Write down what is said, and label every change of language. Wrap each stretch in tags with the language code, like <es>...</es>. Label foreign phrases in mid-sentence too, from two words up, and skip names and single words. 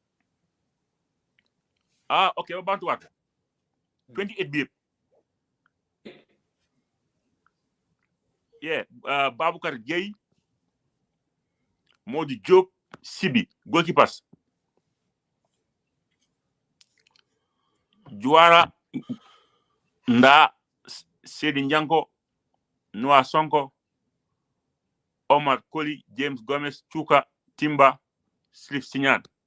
<en>Okay, about what? 28 BF. Yeah, Baboucarr Gueye, Modi Diop, Sibi, goalkeepers. Juara, Nda, Seydi Njanko, Noah Sonko, Omar Colley, James Gomez, Chuka, Timba, Sirif Signal.</en>